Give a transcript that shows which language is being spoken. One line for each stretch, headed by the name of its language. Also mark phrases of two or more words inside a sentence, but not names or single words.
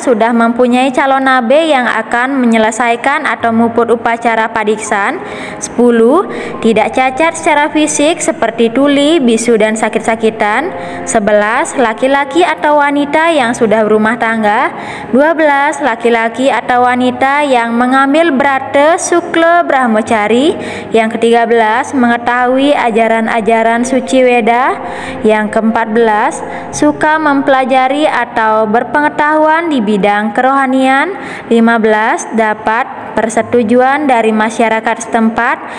Indonesian: Sudah mempunyai calon nabe yang akan menyelesaikan atau muput upacara padiksan. 10. Tidak cacat secara fisik seperti tuli, bisu, dan sakit-sakitan. 11. Laki-laki atau wanita yang sudah berumah tangga. 12. Laki-laki atau wanita yang mengambil brata sukla brahmacari. Yang ke-13, mengetahui ajaran-ajaran suci Weda. Yang ke-14, suka mempelajari atau berpengetahuan di bidang kerohanian. 15. Dapat persetujuan dari masyarakat setempat.